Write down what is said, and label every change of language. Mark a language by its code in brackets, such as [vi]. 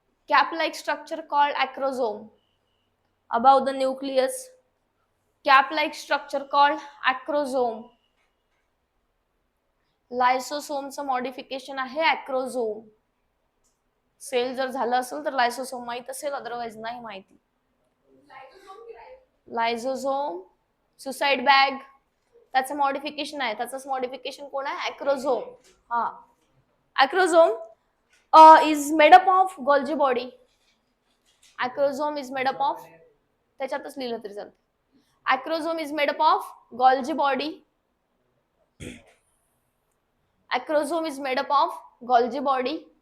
[en] Cap-like structure called acrosome. Above the nucleus, cap-like structure called acrosome. [mr] लायसोसोमचं modification आहे acrosome. Sale जर झालं असेल तर लायसोसोम माहित असेल, अदरवाइज नाही माहिती. लायझोसोम, सुसाइड बॅग, त्याचं मॉडिफिकेशन आहे. त्याचंच मॉडिफिकेशन कोण आहे? [en] acrosome. हा, acrosome is made up of Golgi body. Acrosome is made up of, [mr] त्याच्यातच लिहिलं तरी चालतं. [en] Acrosome is made up of Golgi body. Acrosome is made up of Golgi body.